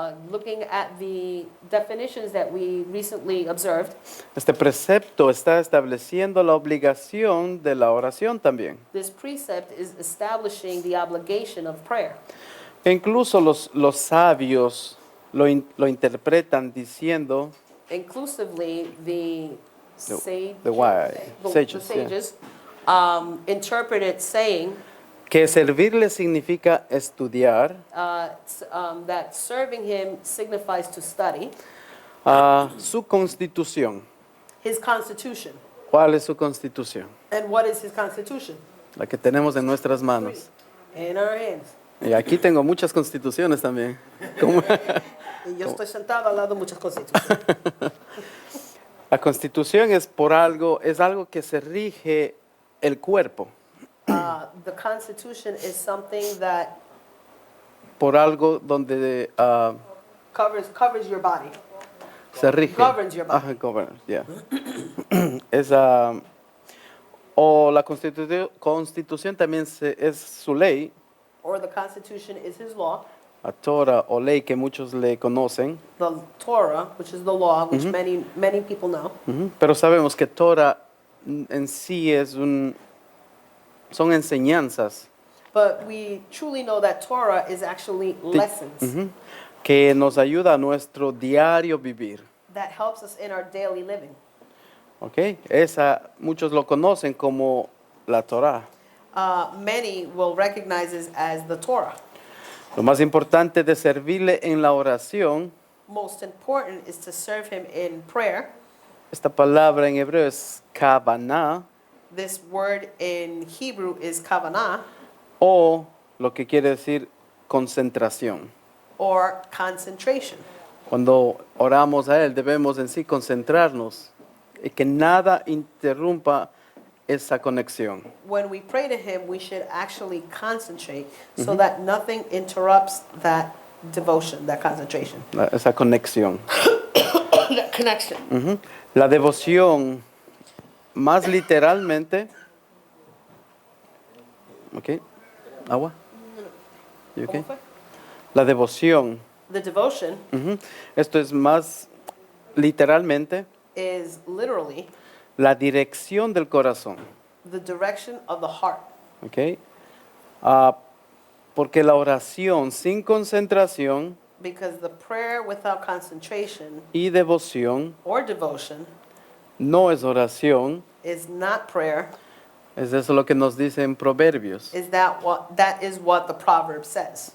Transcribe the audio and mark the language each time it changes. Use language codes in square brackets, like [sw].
[en] looking at the definitions that we recently observed, [es] este precepto está estableciendo la obligación de la oración también. [en] this precept is establishing the obligation of prayer. [es] E incluso los sabios lo interpretan diciendo, [en] Inclusively, the sages, sages, yeah. interpret it saying [es] que servirle significa estudiar, [en] that serving him signifies to study [es] su constitución. [en] his constitution. [es] ¿Cuál es su constitución? [en] And what is his constitution? [es] La que tenemos en nuestras manos. [en] In our hands. [es] Y aquí tengo muchas constituciones también. Como- Y yo estoy sentado al lado de muchas constituciones. La constitución es algo que se rige el cuerpo, [en] The constitution is something that [es] por algo donde [en] covers your body. [es] se rige. [en] Governs your body. Ajá, governs, yeah. [es] Es, o la constitución también es su ley, [en] Or the constitution is his law. [es] la Torah o ley que muchos le conocen. [en] The Torah, which is the law, which many people know. Ujú. [es] Pero sabemos que Torah en sí son enseñanzas [en] But we truly know that Torah is actually lessons [es] ujú, que nos ayuda a nuestro diario vivir. [en] that helps us in our daily living. ¿Ok? [es] Muchos lo conocen como la Torah. [en] Many will recognize this as the Torah. [es] Lo más importante de servirle en la oración, [en] Most important is to serve him in prayer. [es] esta palabra en hebreo es kavanah, [en] This word in Hebrew is kavanah, [es] o lo que quiere decir concentración. [en] or concentration. [es] Cuando oramos a Él debemos en sí concentrarnos y que nada interrumpa esa conexión. [en] When we pray to him, we should actually concentrate so that nothing interrupts that devotion, that concentration. [es] Esa conexión. [en] That connection. Ujú. [es] La devoción, más literalmente, ¿ok? ¿Agua? [en] You okay? [es] ¿Cómo fue? La devoción, [en] The devotion [es] ujú, esto es más literalmente [en] is literally [es] la dirección del corazón, [en] the direction of the heart. ¿ok? [es] Porque la oración sin concentración [en] Because the prayer without concentration [es] y devoción [en] or devotion [es] no es oración, [en] is not prayer. [es] es eso lo que nos dice en Proverbios. [en] That is what the proverb says.